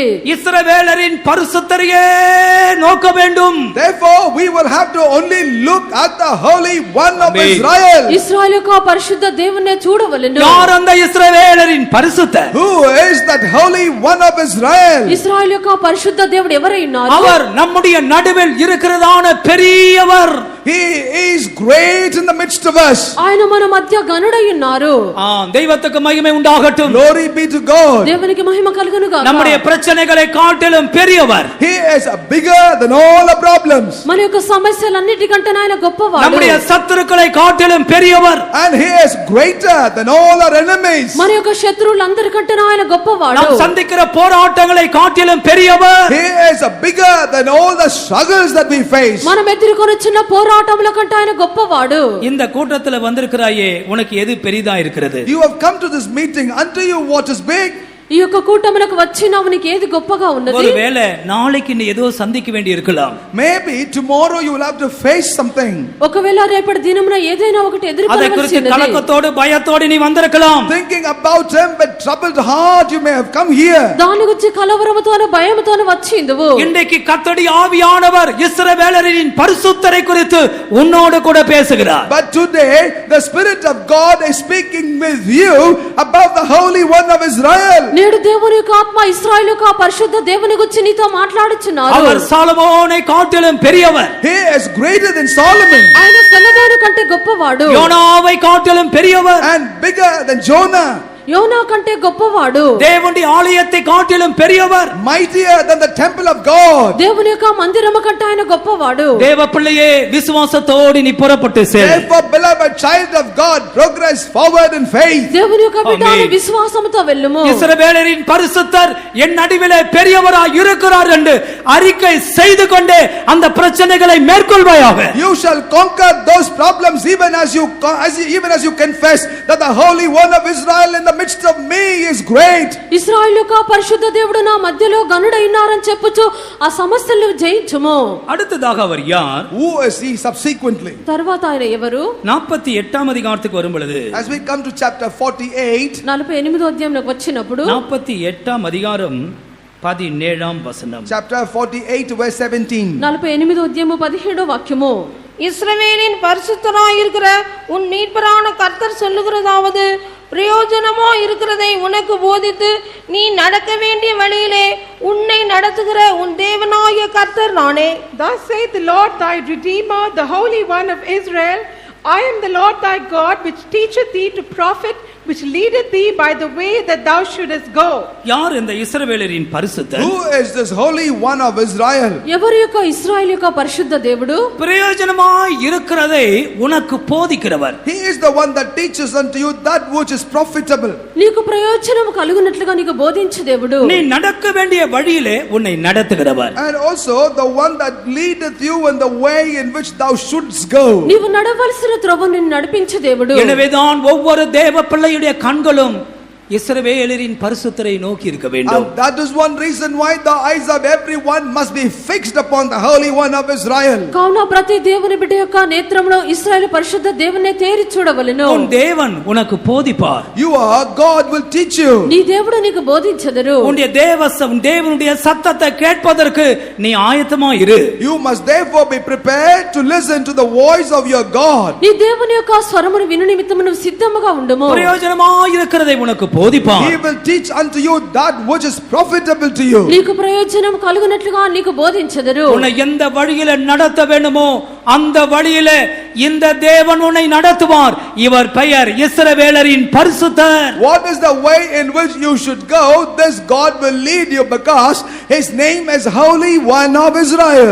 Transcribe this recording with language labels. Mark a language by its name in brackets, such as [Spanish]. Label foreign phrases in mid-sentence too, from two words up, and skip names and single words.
[Tamil] இஸ்ரவேலரின் பரிசுத்தரையே நோக்க வேண்டும். [English] Therefore we will have to only look at the Holy One of Amen. Israel. [Telugu] ఇశ్రాయేలు యొక్క పరిశుద్ధ దేవుణ్ణి చూడవలెను. [Tamil] யார் அந்த இஸ்ரவேலரின் பரிசுத்தர்? [English] Who is that Holy One of Israel? [Telugu] ఇశ్రాయేలు యొక్క పరిశుద్ధ దేవుడు ఎవరై ఉన్నారు? [Tamil] அவர் நம்முடைய நடுவில் இருக்கிறதான பெரியவர். [English] He is great in the midst of us. [Telugu] ఆయన మన మధ్య గనుడై ఉన్నారు. [Tamil] தெய்வத்துக்கு மகிமை உண்டாகட்டும். [English] Glory be to God. [Telugu] దేవునికి మహిమ కలుగును గాక. [Tamil] நம்முடைய பிரச்சனைகளை காட்டிலும் பெரியவர். [English] He is bigger than all the problems. [Telugu] మన యొక్క సమస్యలన్నిటికంటే ఆయన గొప్పవాడు. [Tamil] நம்முடைய சத்துருக்களை காட்டிலும் பெரியவர். [English] And he is greater than all our enemies. [Telugu] మన యొక్క శత్రువులందరికంటే ఆయన గొప్పవాడు. [Tamil] நாம் சந்திக்கிற போராட்டங்களை காட்டிலும் பெரியவர். [English] He is bigger than all the struggles that we face. [Telugu] మనం ఎదుర్కొనుచున్న పోరాటముల కంటే ఆయన గొప్పవాడు. [Tamil] இந்த கூட்டத்துல வந்திருக்கிறாயே, உனக்கு எது பெரிதா இருக்கிறது? [English] You have come to this meeting, unto you what is big? [Telugu] ఈ యొక్క కూటములకు వచ్చినావు, నీకు ఏది గొప్పగా ఉన్నది? [Tamil] ஒருவேளை நாளைக்கு நீ ஏதோ சந்திக்க வேண்டி இருக்கலாம். [English] Maybe tomorrow you will have to face something. [Telugu] ఒకవేళ రేపటి దినమున ఏదైనా ఒకటి [Tamil] அதை [Telugu] ఎదుర్కొనవలసి [Tamil] குறித்து [Telugu] ఉన్నది. [Tamil] கலக்கத்தோடு பயத்தோடு நீ வந்திருக்கலாம். [English] Thinking about him with troubled heart you may have come here. [Telugu] దాని గురించి కలవరముతోను భయముతోను వచ్చిందువు. [Tamil] இன்றைக்கு கர்த்தருடைய ஆவியானவர் இஸ்ரவேலரின் பரிசுத்தரை குறித்து உன்னோடு கூட பேசுகிறார். [English] But today the Spirit of God is speaking with you about the Holy One of Israel. [Telugu] నేడు దేవుని యొక్క ఆత్మ ఇశ్రాయేలు యొక్క పరిశుద్ధ దేవుని గురించి నీతో మాట్లాడుచున్నారు. [Tamil] அவர் சாலமோனை காட்டிலும் பெரியவர். [English] He is greater than Solomon. [Telugu] ఆయన సొలొమోను కంటే గొప్పవాడు. [Tamil] யோனாவை காட்டிலும் பெரியவர். [English] And bigger than Jonah. [Telugu] యోనా కంటే గొప్పవాడు. [Tamil] தேவனுடைய ஆலயத்தை காட்டிலும் பெரியவர். [English] Mightier than the temple of God. [Telugu] దేవుని యొక్క మందిరము కంటే ఆయన గొప్పవాడు. [Tamil] தேவ பிள்ளையே, விசுவாசத்தோடு நீ புறப்பட்டு செல். [English] Therefore, beloved child of God, progress forward in faith. [Telugu] దేవుని యొక్క బిడ్డలు [English] Amen. [Telugu] విశ్వాసముతో వెళ్ళుము. [Tamil] இஸ்ரவேலரின் பரிசுத்தர் என் நடுவிலே பெரியவராய் இருக்கிறார் என்று அறிக்கை செய்து கொண்டே அந்த பிரச்சனைகளை மேற்கொள்வாயாக. [English] You shall conquer those problems even as you confess that the Holy One of Israel in the midst of me is great. [Telugu] ఇశ్రాయేలు యొక్క పరిశుద్ధ దేవుడు నా మధ్యలో గనుడై ఉన్నారని చెప్పుచు ఆ సమస్యలను జయించుము. [Tamil] அடுத்ததாக அவர் யார்? [English] Who is he subsequently? [Telugu] తర్వాత ఆయన ఎవరు? [Tamil] 48ஆம் அதிகாரத்துக்கு வரும் பொழுது, [English] As we come to chapter 48, [Telugu] 48వ అధ్యాయంలోకి వచ్చినప్పుడు [Tamil] 48ஆம் அதிகாரம் 17ஆம் வசனம். [English] chapter 48 verse 17. [Telugu] 48వ అధ్యాయము 17వ వాక్యము. [Tamil] இஸ்ரவேலின் பரிசுத்தராயிருக்கிற உன் மீட்பரான கர்த்தர் சொல்லுகிறதாவது, பிரயோஜனமோ இருக்கிறதை உனக்கு போதித்து நீ நடக்க வேண்டிய வழியிலே உன்னை நடத்துகிற உன் தேவனாகிய கர்த்தர் நானே. [English] Thus saith the Lord thy Redeemer, the Holy One of Israel, I am the Lord thy God, which teacheth thee to profit, which leadeth thee by the way that thou shouldest go. [Tamil] யார் இந்த இஸ்ரவேலரின் பரிசுத்தர்? [English] Who is this Holy One of Israel? [Telugu] ఎవరి యొక్క ఇశ్రాయేలు యొక్క పరిశుద్ధ దేవుడు? [Tamil] பிரயோஜனமாய் இருக்கிறதை உனக்கு போதிக்கிறவர். [English] He is the one that teaches unto you that which is profitable. [Telugu] నీకు ప్రయోజనం కలుగునట్లుగా నీకు బోధించు దేవుడు. [Tamil] நீ நடக்க வேண்டிய வழியிலே உன்னை நடத்துகிறவர். [English] And also the one that leadeth you in the way in which thou shouldst go. [Telugu] నీవు నడవలసిన త్రోవ నిన్ను నడిపించు దేవుడు. [Tamil] எனவேதான் ஒவ்வொரு தேவ பிள்ளையுடைய கண்களும் இஸ்ரவேலரின் பரிசுத்தரை நோக்கி இருக்க வேண்டும். [English] And that is one reason why the eyes of everyone must be fixed upon the Holy One of Israel. [Telugu] కావున ప్రతి దేవుని బిడ్డ యొక్క నేత్రములో ఇశ్రాయేలు పరిశుద్ధ దేవుని తేరి చూడవలెను. [Tamil] உன் தேவன் உனக்கு போதிப்பார். [English] Your God will teach you. [Telugu] నీ దేవుడు నీకు బోధించెదరు. [Tamil] உன்னுடைய தேவனுடைய சத்தத்தை கேட்பதற்கு நீ ஆயத்தமா இரு. [English] You must therefore be prepared to listen to the voice of your God. [Telugu] నీ దేవుని యొక్క స్వరమును విను నిమిత్తము నువ్వు సిద్ధముగా ఉండుము. [Tamil] பிரயோஜனமாய் இருக்கிறதை உனக்கு போதிப்பார். [English] He will teach unto you that which is profitable to you. [Telugu] నీకు ప్రయోజనం కలుగునట్లుగా నీకు బోధించెదరు. [Tamil] உன்னை எந்த வழியில நடத்த வேண்டுமோ அந்த வழியில இந்த தேவன் உன்னை நடத்துவார். இவர் பெயர் இஸ்ரவேலரின் பரிசுத்தர். [English] What is the way in which you should go? This God will lead you because his name is Holy One of Israel.